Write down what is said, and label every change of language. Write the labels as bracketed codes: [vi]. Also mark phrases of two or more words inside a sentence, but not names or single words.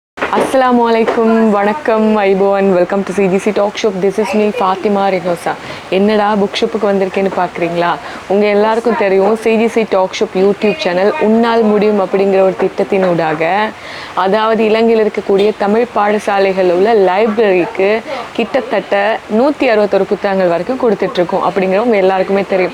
[ar] السلام عليكم, [en] வணக்கம் ஐபோ and welcome to CGC Talk Shop. this is me ஃபாத்திமா ரெனோசா. [ta] என்னடா [en] book shopக்கு [ta] வந்திருக்கேன்னு பார்க்குறீங்களா? உங்கள் எல்லாருக்கும் தெரியும் சிஜிசி டாக் ஷாப் யூடியூப் சேனல் உன்னால் முடியும் அப்படிங்கிற ஒரு திட்டத்தினூடாக, அதாவது இலங்கையில் இருக்கக்கூடிய தமிழ் பாடசாலைகளில் உள்ள லைப்ரரிக்கு கிட்டத்தட்ட 161 புத்தகங்கள் வரைக்கும் கொடுத்துட்ருக்கோம் அப்படிங்கிற உங்கள் எல்லாருக்குமே தெரியும்.